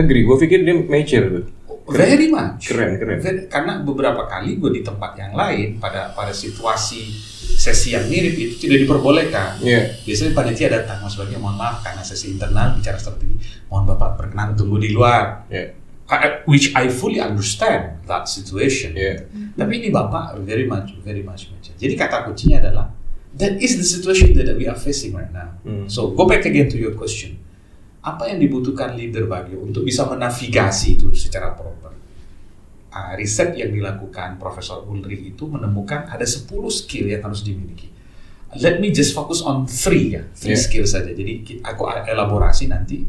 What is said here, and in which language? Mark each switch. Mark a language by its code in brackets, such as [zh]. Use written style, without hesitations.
[id] Agree, gue pikir dia mature tuh. [en] Very much. [id] Keren. Karena beberapa kali gue di tempat yang lain pada situasi sesi yang mirip itu tidak diperbolehkan. Biasanya panitia datang, sebagai mohon maaf karena sesi internal bicara strategi, mohon Bapak berkenan tunggu di luar. [en] Which I fully understand that situation. [id] Tapi ini Bapak [en] very much mature. [id] Jadi kata kuncinya adalah [en] that is the situation that we are facing right now. So go back again to your question. [id] Apa yang dibutuhkan leader Bagio untuk bisa menavigasi itu secara proper? Riset yang dilakukan Profesor Ulrich itu menemukan ada 10 skill yang harus dimiliki. [en] Let me just focus on 3 skill saja. [id] Jadi aku elaborasi nanti.